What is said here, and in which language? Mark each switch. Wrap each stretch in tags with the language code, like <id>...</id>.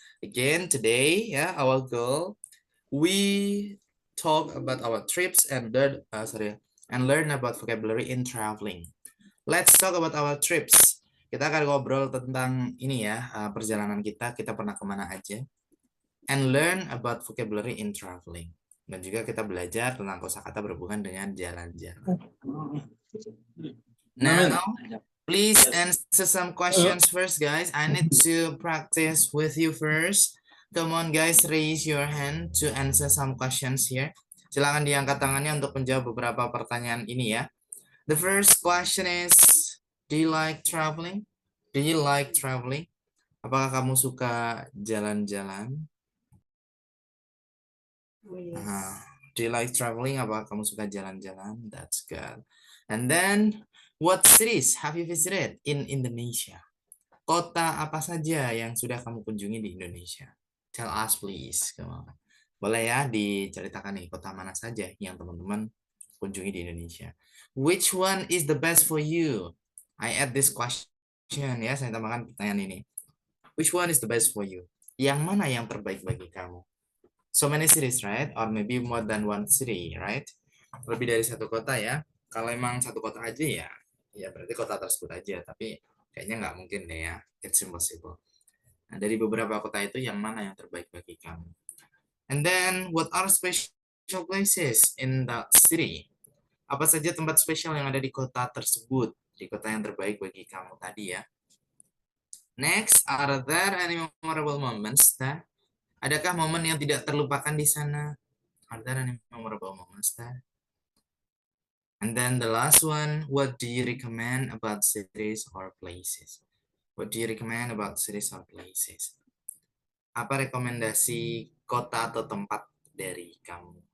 <en>Again, today, our goal, we talk about our trips and learn about vocabulary in traveling. Let's talk about our trips.</en> <id>Kita akan ngobrol tentang ini perjalanan kita pernah kemana aja.</id> <en>And learn about vocabulary in traveling.</en> <id>Dan juga kita belajar tentang kosakata berhubungan dengan jalan-jalan.</id> <en>Now, please answer some questions first, guys. I need to practice with you first. Come on, guys, raise your hand to answer some questions here.</en> <id>Silakan diangkat tangannya untuk menjawab beberapa pertanyaan ini ya.</id> <en>The first question is, do you like traveling? Do you like traveling?</en> <id>Apakah kamu suka jalan-jalan?</id> <en>Do you like traveling?</en> <id>Apakah kamu suka jalan-jalan?</id> <en>That's good. And then, what cities have you visited in Indonesia?</en> <id>Kota apa saja yang sudah kamu kunjungi di Indonesia?</id> <en>Tell us please. Come on.</en> <id>Boleh ya diceritakan nih kota mana saja yang teman-teman kunjungi di Indonesia.</id> <en>Which one is the best for you? I add this question ya,</en> <id>saya tambahkan pertanyaan ini.</id> <en>Which one is the best for you?</en> <id>Yang mana yang terbaik bagi kamu?</id> <en>So many cities, right? Or maybe more than one city, right?</en> <id>Lebih dari satu kota ya. Kalau emang satu kota aja ya berarti kota tersebut aja. Tapi kayaknya nggak mungkin deh ya.</id> <en>It's impossible.</en> <id>Nah, dari beberapa kota itu yang mana yang terbaik bagi kamu?</id> <en>And then, what are special places in the city?</en> <id>Apa saja tempat spesial yang ada di kota tersebut? Di kota yang terbaik bagi kamu tadi ya.</id> <en>Next, are there any memorable moments?</en> <id>Adakah momen yang tidak terlupakan di sana?</id> <en>Are there any memorable moments there? And then the last one, what do you recommend about cities or places? What do you recommend about cities or places?</en> <id>Apa rekomendasi kota atau tempat dari kamu?</id>